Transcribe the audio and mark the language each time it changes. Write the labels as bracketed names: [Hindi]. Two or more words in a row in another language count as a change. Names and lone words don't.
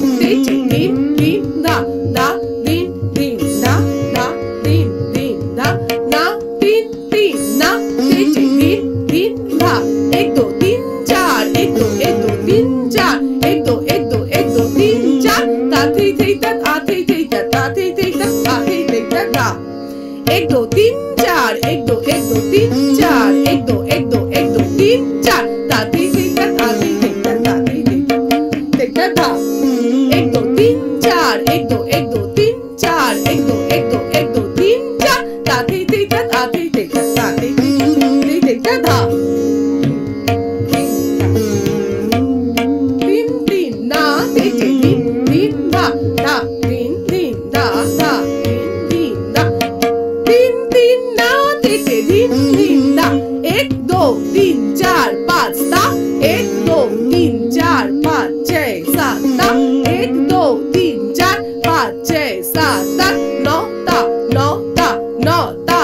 [Hindi] तीन तीन दा दा तीन तीन दा दा तीन तीन दा ना तीन तीन ना तीन तीन दा एक दो तीन चार एक दो तीन चार एक दो तीन चार ता थी ता आ थी ता ता थी ता आ थी ता एक दो तीन चार एक दो तीन चार एक दो तीन चार ता थी ता आ थी ता ता थी ता ता एक दो तीन चार एक दो तीन चार एक दो तीन चार ता थी ता आ थी ता ता थी ता ता तीन तीन ना तीन तीन दा दा तीन तीन दा दा तीन दा तीन तीन ना तीन तीन दा एक दो तीन चार पाँच दा एक दो तीन चार पाँच छः सात दा एक दो तीन चार पाँच छः सात आठ नौ दा नौ दा नौ दा